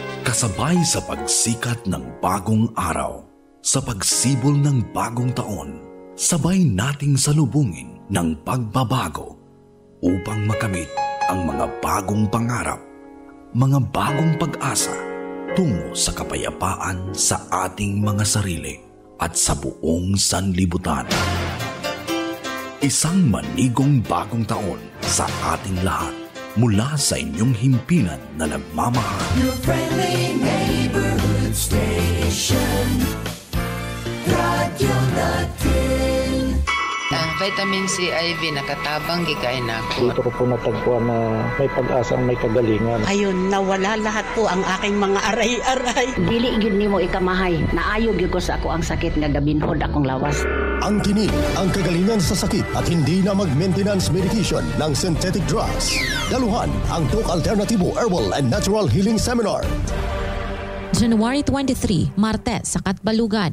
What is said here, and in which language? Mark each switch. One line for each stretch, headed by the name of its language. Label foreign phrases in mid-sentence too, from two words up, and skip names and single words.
Filipino: Kasabay sa pagsikat ng bagong araw, sa pagsibol ng bagong taon, sabay nating salubungin ng pagbabago upang makamit ang mga bagong pangarap, mga bagong pag-asa tungo sa kapayapaan sa ating mga sarili at sa buong sanlibutan. Isang manigong bagong taon sa ating lahat. Mula sa inyong himpilan na nagmamahal.
English: Your friendly neighborhood station, Radyo Natin.
Cebuano: Ang vitamin C IV nakatabang gikay na ako.
Filipino: Dito ko po natagpuan na may pag-asang may kagalingan. Ayun, nawala lahat po ang aking mga aray-aray.
Cebuano: Dili gyud nimo ikamahay. Naayo gyud ko sa ako ang sakit nga gabinhod akong lawas.
Filipino: Ang tinig, ang kagalingan sa sakit at hindi na mag-
English: maintenance medication
Filipino: ng
English: synthetic drugs.
Filipino: Daluhan ang Doc Alternativo Herbal and Natural Healing Seminar. January 23, Martes, sa Katbalugan.